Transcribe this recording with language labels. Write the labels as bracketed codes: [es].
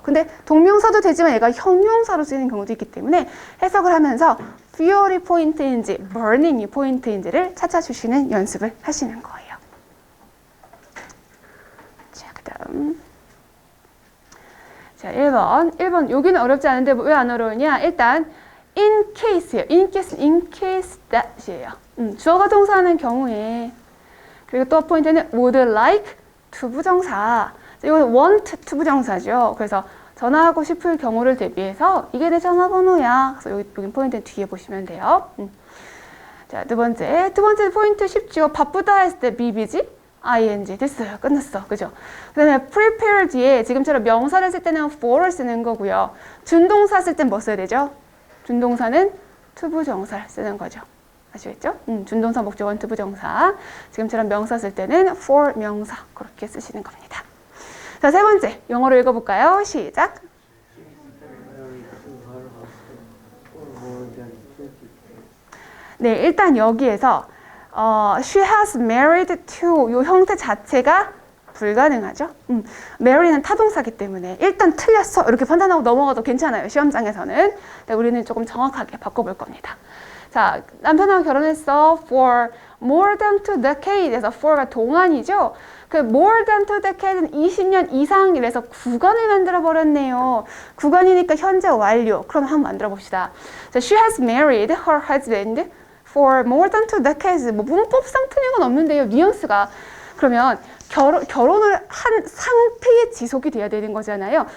[ko] 근데 동명사도 되지만 얘가 형용사로 쓰이는 경우도 있기 때문에 해석을 하면서 fuel이 포인트인지 burning이 포인트인지를 찾아주시는 연습을 하시는 거예요. 자, 그 다음. 자, 1번. 여기는 어렵지 않은데 왜 안 어려우냐? 일단 in case예요. in case that이에요. 주어가 동사하는 경우에. 그리고 또 포인트는 [en] would like [ko] 투부정사. 이건 want 투부정사죠. 그래서 전화하고 싶을 경우를 대비해서 이게 내 전화번호야. 그래서 여기 포인트는 뒤에 보시면 돼요. 자, 두 번째 포인트 쉽죠. 바쁘다 했을 때 [en] be busy, [ko] ing 됐어요. 끝났어. 그죠? 그 다음에 prepare 뒤에 지금처럼 명사를 쓸 때는 for를 쓰는 거고요. 준동사 쓸 땐 뭐 써야 되죠? 준동사는 투부정사를 쓰는 거죠. 아시겠죠? 준동사 목적어는 투부정사. 지금처럼 명사 쓸 때는 for 명사 그렇게 쓰시는 겁니다. 자, 세 번째 영어로 읽어볼까요? 시작. 네, 일단 여기에서 [en] she has married to [ko] 이 형태 자체가 불가능하죠. marry는 타동사기 때문에 일단 틀렸어 이렇게 판단하고 넘어가도 괜찮아요. 시험장에서는. 근데 우리는 조금 정확하게 바꿔볼 겁니다. 자, 남편하고 결혼했어. for more than 2 decade에서 for가 동안이죠. 그 more than 2 decade는 20년 이상이라서 구간을 만들어 버렸네요. 구간이니까 현재 완료. 그럼 한번 만들어 봅시다. [en] 자, she has married her husband for more than 2 decades. [ko] 뭐 문법상 틀린 건 없는데요. 뉘앙스가. 그러면 결혼을 한 상태의 지속이 돼야 되는 거잖아요.